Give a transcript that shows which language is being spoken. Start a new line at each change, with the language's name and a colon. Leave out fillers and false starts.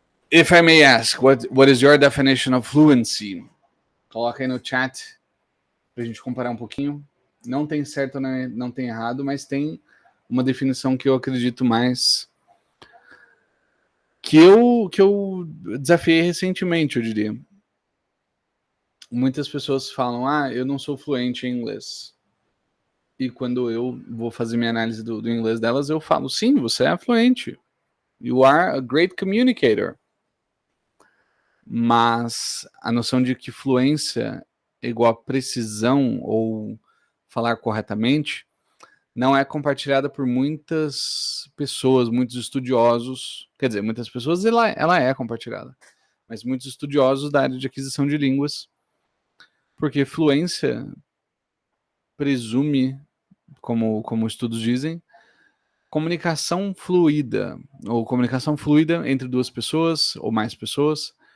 English: If I may ask, what is your definition of fluency?
Portuguese: Coloca aí no chat pra gente comparar um pouquinho. Não tem certo, né? Não tem errado, mas tem uma definição que eu acredito mais, que eu desafiei recentemente, eu diria. Muitas pessoas falam, eu não sou fluente em inglês. E quando eu vou fazer minha análise do inglês delas, eu falo, sim, você é fluente.
English: You are a great communicator.
Portuguese: Mas a noção de que fluência é igual a precisão ou falar corretamente não é compartilhada por muitas pessoas, muitos estudiosos. Quer dizer, muitas pessoas ela é compartilhada, mas muitos estudiosos da área de aquisição de línguas, porque fluência presume, como estudos dizem, comunicação fluida, ou comunicação fluida entre duas pessoas ou mais pessoas,